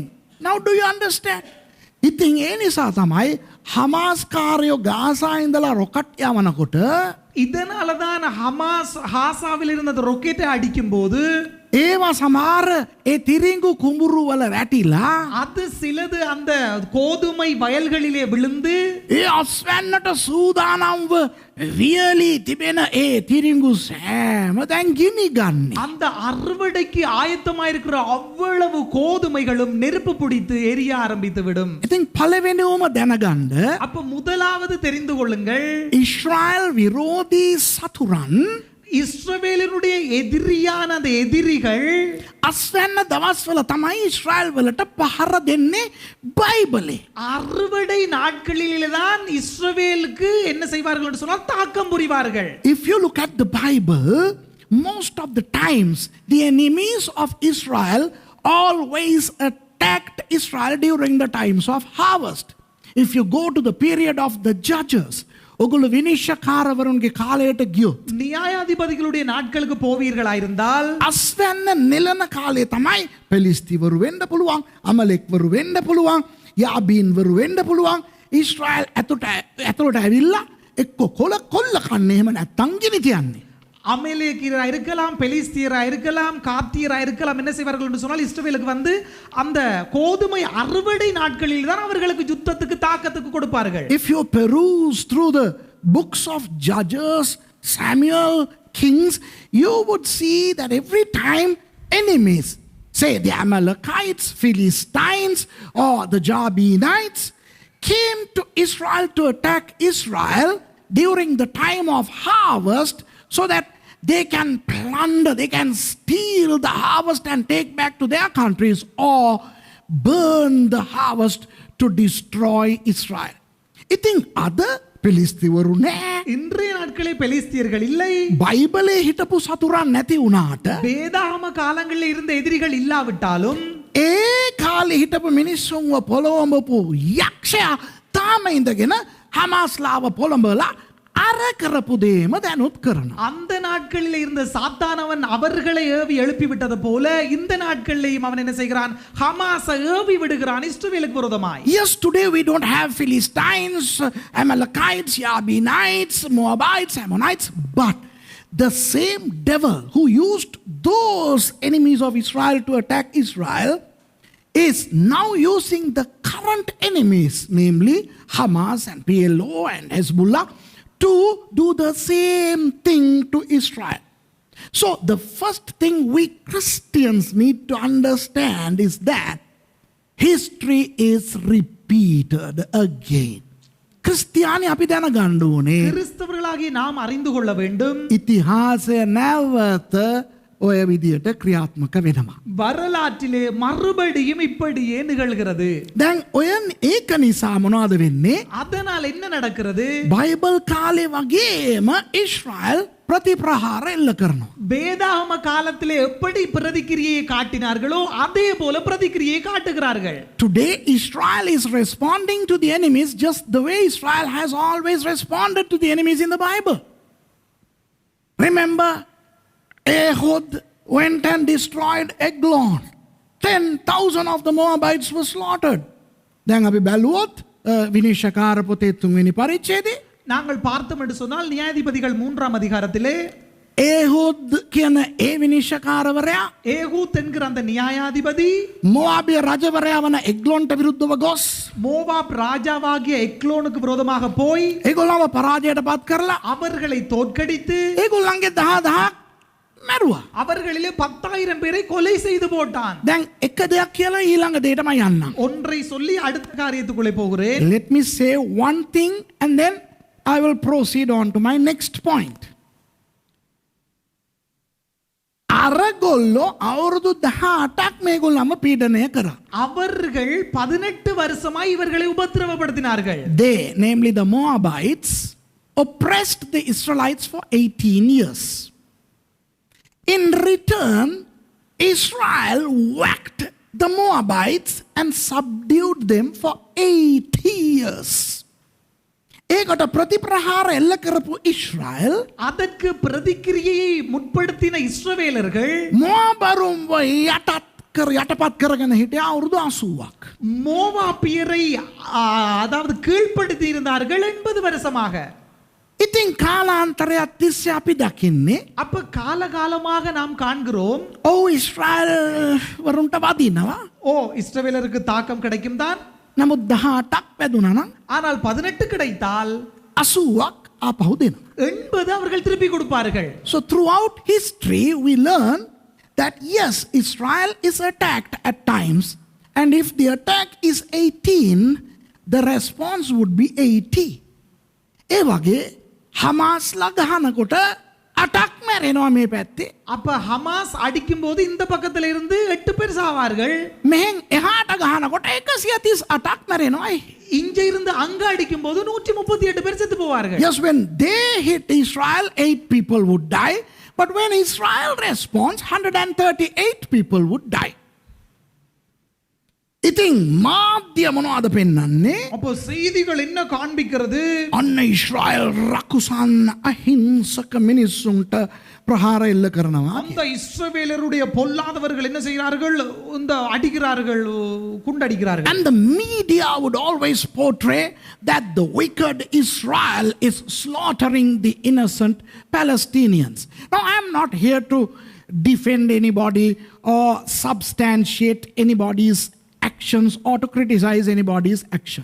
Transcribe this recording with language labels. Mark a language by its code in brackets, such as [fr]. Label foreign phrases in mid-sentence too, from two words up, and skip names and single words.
[en] Now do you understand? [si] ඉතින් ඒ නිසා තමයි හමාස් කාරයෝ ගාසා ඉඳලා රොකට් යවනකොට [ta] இதனால தான் ஹமாஸ் ஹாசாவில் இருந்த அந்த ரொக்கெட்டை அடிக்கும் போது [si] ඒවා සමහර ඒ තිරිඟු කුඹුරු වල වැටිලා [ta] அது சிலது அந்த கோதுமை வயல்களிலே விழுந்து [si] ඒ අස්වැන්නට සූදානම්ව වියලි තිබෙන ඒ තිරිඟු සෑම දැන් ගිනි ගන්නේ. [ta] அந்த அறுவடைக்கு ஆயத்தமாக இருக்கிற அவ்வளவு கோதுமைகளும் நெருப்பு பிடித்து எரிய ஆரம்பித்து விடும். [si] ඉතින් පළවෙනිවම දැනගන්න [ta] அப்ப முதலாவது தெரிந்து கொள்ளுங்கள், [si] ඊශ්‍රායල් විරෝධී සතුරන් [ta] இஸ்ரவேலினுடைய எதிரியான அந்த எதிரிகள் [si] අස්වැන්න දවස්වල තමයි ඊශ්‍රායල් වලට පහර දෙන්නේ බයිබලේ. [ta] அறுவடை நாட்களிலே தான் இஸ்ரவேலுக்கு என்ன செய்வார்கள் என்று சொன்னால் தாக்கம் புரிவார்கள். [en] If you look at the Bible, most of the times the enemies of Israel always attacked Israel during the times of harvest. If you go to the period of the judges, [si] ඔගොල්ලෝ විනිශ්චයකාරවරුන්ගේ කාලයට ගියොත් [ta] நியாயாதிபதிகளுடைய நாட்களுக்கு போவீர்களாயிருந்தால் [si] අස්වැන්න නෙලන කාලේ තමයි පෙලිස්තිවරු වෙන්න පුළුවන්, අමලෙක්වරු වෙන්න පුළුවන්, යාබීන්වරු වෙන්න පුළුවන්. ඊශ්‍රායල් ඇතුළට ඇවිල්ලා එක්ක කොල්ල කන්නේ එහෙම නැත්නම් ගිනි තියන්නේ. [ta] அமலேக்கியரா இருக்கலாம், பெலிஸ்தியரா இருக்கலாம், காத்தியரா இருக்கலாம். என்ன செய்வார்கள் என்று சொன்னால் இஸ்ரவேலுக்கு வந்து அந்த கோதுமை அறுவடை நாட்களில் தான் அவர்களுக்கு யுத்தத்துக்கு தாக்கத்துக்கு கொடுப்பார்கள். [en] If you peruse through the books of Judges, Samuel, Kings, you would see that every time enemies, say the Amalekites, Philistines, or the Jabinites, came to Israel to attack Israel during the time of harvest, so that they can plunder, they can steal the harvest and take back to their countries, or burn the harvest to destroy Israel. [si] ඉතින් අද පිලිස්තිවරු නෑ. [ta] இன்றைய நாட்களே பெலிஸ்தியர்கள் இல்லை. [si] බයිබලේ හිටපු සතුරන් නැති වුණාට [ta] வேதாகம காலங்களில் இருந்த எதிரிகள் இல்லாவிட்டாலும் [si] ඒ කාලේ හිටපු මිනිස්සුන්ව පොළොවඹපු යක්ෂයා තාම ඉඳගෙන හමාස්ලාව පොළඹලා අර කරපු දේම දැනුත් කරනවා. [ta] அந்த நாட்களில் இருந்த சாத்தானவன் அவர்களை ஏவி எழுப்பி விட்டது போல இந்த நாட்களிலேயும் அவன் என்ன செய்கிறான்? ஹமாஸை ஏவி விடுகிறான் இஸ்ரவேலுக்கு விரோதமாய். [en] Yes, today we don't have Philistines, Amalekites, Jabinites, Moabites, Ammonites, but the same devil who used those enemies of Israel to attack Israel is now using the current enemies, namely Hamas and PLO and Hezbollah, to do the same thing to Israel. So the first thing we Christians need to understand is that history is repeated again. [si] ක්‍රිස්තියානි අපි දැනගන්න ඕනේ [ta] கிறிஸ்தவர்களாகிய நாம் அறிந்து கொள்ள வேண்டும், [si] ඉතිහාසය නැවත ඔය විදියට ක්‍රියාත්මක වෙනවා. [ta] வரலாற்றிலே மறுபடியும் இப்படியே நிகழ்கிறது. [si] දැන් ඔය ඒක නිසා මොනවද වෙන්නේ? [ta] அதனால் என்ன நடக்கிறது? [si] බයිබල් කාලේ වගේම ඊශ්‍රායල් ප්‍රතිප්‍රහාර එල්ල කරනවා. [ta] வேதாகம காலத்திலே எப்படி பிரதிக்கிரியை காட்டினார்களோ அதே போல பிரதிக்கிரியை காட்டுகிறார்கள். [en] Today Israel is responding to the enemies just the way Israel has always responded to the enemies in the Bible. Remember, Ehud went and destroyed Eglon. 10,000 of the Moabites were slaughtered. [si] දැන් අපි බැලුවොත් විනිශ්චයකාර පොතේ 3 වෙනි පරිච්ඡේදයේ [ta] நாங்கள் பார்த்தோம் என்று சொன்னால் நியாயாதிபதிகள் 3ஆம் அதிகாரத்திலே [si] ඒහුද් කියන ඒ විනිශ්චකාරවරයා [ta] ஏகூத் என்கிற அந்த நியாயாதிபதி [si] මොවාබිය රජවරයා වන එග්ලොන්ට විරුද්ධව ගොස් [ta] மோவாப் ராஜாவாகிய எக்லோனுக்கு விரோதமாக போய் [si] ඒගොල්ලව පරාජයට පත් කරලා [ta] அவர்களை தோற்கடித்து [si] ඒගොල්ලන්ගේ 10,000ක් මැරුවා. [ta] அவர்களிலே 10,000 பேரை கொலை செய்து போட்டான். [si] දැන් එක දෙයක් කියලා ඊළඟ දෙයටම යන්නම්. [ta] ஒன்றை சொல்லி அடுத்த காரியத்துக்குள்ளே போகிறேன். [en] Let me say one thing and then I will proceed on to my next point. [si] අරගොල්ලෝ අවුරුදු 18ක් මේගොල්ලම පීඩනය කරා. [ta] அவர்கள் 18 வருஷமாய் இவர்களை உபத்திரவப்படுத்தினார்கள். [en] They, namely the Moabites, oppressed the Israelites for 18 years. In return, Israel whacked the Moabites and subdued them for 80 years. [si] ඒකට ප්‍රතිප්‍රහාර එල්ල කරපු ඊශ්‍රායල් [ta] அதற்கு பிரதிக்கிரியையை முற்படுத்தின இஸ்ரவேலர்கள் [si] මොබරුම්ව යටපත් කරගෙන හිටියා අවුරුදු 80ක්. [ta] மோவாபியரை அதாவது கீழ்ப்படுத்தி இருந்தார்கள் 80 வருஷமாக. [si] ඉතින් කාලාන්තරයක් තිස්සේ අපි දකින්නේ [ta] அப்ப காலகாலமாக நாம் காண்கிறோம் [si] ඊශ්‍රායල් වරුන්ට වදිනවා. [ta] இஸ்ரவேலருக்கு தாக்கம் கிடைக்கும் தான். [si] නමුත් 18ක් වැදුනා නම් [ta] ஆனால் 18 கிடைத்தால் [si] 80ක් ආපහු දෙනවා. [ta] 80 அவர்கள் திருப்பி கொடுப்பார்கள். [en] So throughout history we learn that yes, Israel is attacked at times, and if the attack is 18, the response would be 80. [si] ඒ වගේ හමාස්ලා ගහනකොට 8ක් මැරෙනවා මේ පැත්තේ. [ta] அப்ப ஹமாஸ் அடிக்கும் போது இந்த பக்கத்துல இருந்து 8 பேர் சாவார்கள். [si] මෙහෙන් එහාට ගහනකොට 138ක් මැරෙනවා. [ta] இங்க இருந்து அங்க அடிக்கும் போது 138 பேர் செத்து போவார்கள். [en] Yes, when they hit Israel, 8 people would die. But when Israel responds, 138 people would die. [si] ඉතින් මාධ්‍ය මොනවද පෙන්වන්නේ? [ta] அப்போ செய்திகள் என்ன காண்பிக்கிறது? [si] අන්න ඊශ්‍රායල් රකුසන් අහිංසක මිනිස්සුන්ට ප්‍රහාර එල්ල කරනවා. [ta] அந்த இஸ்ரவேலருடைய பொல்லாதவர்கள் என்ன செய்கிறார்கள்? இந்த அடிக்கிறார்கள், குண்டடிக்கிறார்கள். [en] And the media would always portray that the wicked Israel is slaughtering the innocent Palestinians. Now I am not here to defend anybody or substantiate anybody's actions or to criticize anybody's action.